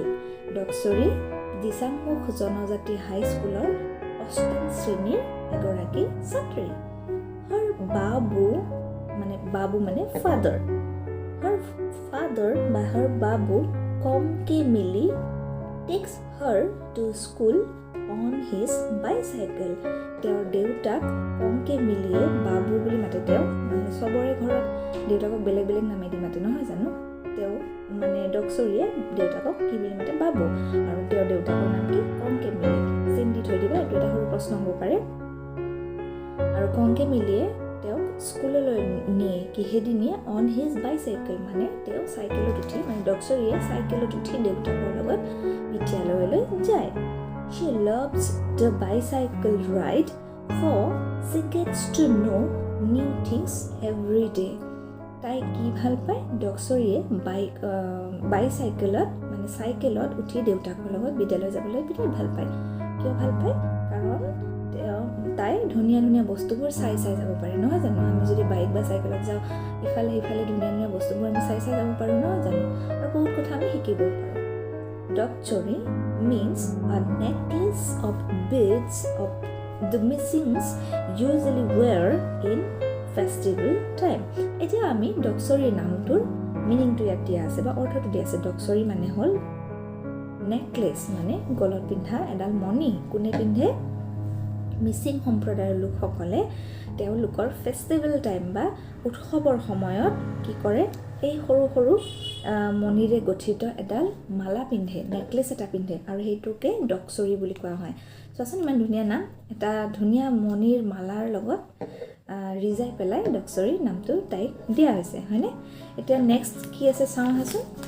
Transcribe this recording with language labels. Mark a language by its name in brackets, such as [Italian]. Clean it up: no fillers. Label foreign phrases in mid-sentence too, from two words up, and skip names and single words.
[Assamese] Dokchory দিচাম্মুখ জনজাতি হাইস্কুলৰ 8ম শ্ৰেণীৰ এগৰাকী ছাত্ৰী। [English] Her [Assamese] বাবু মানে ফাদাৰ, বা [English] her বাবু কমকে মিলি takes her to school on his bicycle. [Assamese] তেওঁৰ দেউতাক কমকে মিলিয়ে বাবু বুলি মাতে। তেওঁ মানে চবৰে ঘৰত দেউতাকক বেলেগ বেলেগ নামেদি মাতে নহয় জানো। তেওঁ মানে Dokchoryয়ে দেউতাকক কি বুলি মাতে? বাবু। আৰু তেওঁৰ দেউতাকৰ নাম কি? কমকে মিলি। চিন দি থৈ দিবা, এইটো এটা সৰু প্ৰশ্ন হ'ব পাৰে। আৰু কমকে মিলিয়ে তেওঁক স্কুললৈ নিয়ে, কিহেদি নিয়ে? [English] on his bicycle, [Assamese] মানে তেওঁ চাইকেলত উঠি, মানে Dokchoryয়ে চাইকেলত উঠি দেউতাকৰ লগত বিদ্যালয়লৈ যায়। [English] She loves the bicycle ride for she gets to know new things every day. [Assamese] তাই কি ভাল পায়? Dokchoryয়ে বাইচাইকেলত মানে চাইকেলত উঠি দেউতাকৰ লগত বিদ্যালয় যাবলৈ বিৰাট ভাল পায়। কিয় ভাল পায়? কাৰণ তাই ধুনীয়া ধুনীয়া বস্তুবোৰ চাই যাব পাৰে নহয় জানো। আমি যদি বাইক বা চাইকেলত যাওঁ, ইফালে সিফালে ধুনীয়া ধুনীয়া বস্তুবোৰ আমি চাই যাব পাৰোঁ নহয় জানো, আৰু বহুত কথা আমি শিকিব পাৰোঁ। [English] Dokchory means a necklace of beads of the missings usually were in festival time. [Assamese] এতিয়া আমি ডকচৰী নামটোৰ মিনিংটো ইয়াত দিয়া আছে বা অৰ্থটো দিয়া আছে ডকচৰী মানে হ'ল নেকলেছ মানে গলত পিন্ধা এডাল মণি কোনে পিন্ধে মিচিং সম্প্ৰদায়ৰ লোকসকলে তেওঁলোকৰ [English] festival time [Assamese] বা উৎসৱৰ সময়ত কি কৰে এই সৰু সৰু মণিৰে গঠিত এডাল মালা পিন্ধে নেকলেছ এটা পিন্ধে আৰু সেইটোকে ডকচৰী বুলি কোৱা হয় চোৱাচোন ইমান ধুনীয়া নাম এটা ধুনীয়া মণিৰ মালাৰ লগত ৰিজাই পেলাই ডকচৰী নামটো তাইক দিয়া হৈছে হয়নে এতিয়া নেক্সট কি আছে চাওঁ আহাচোন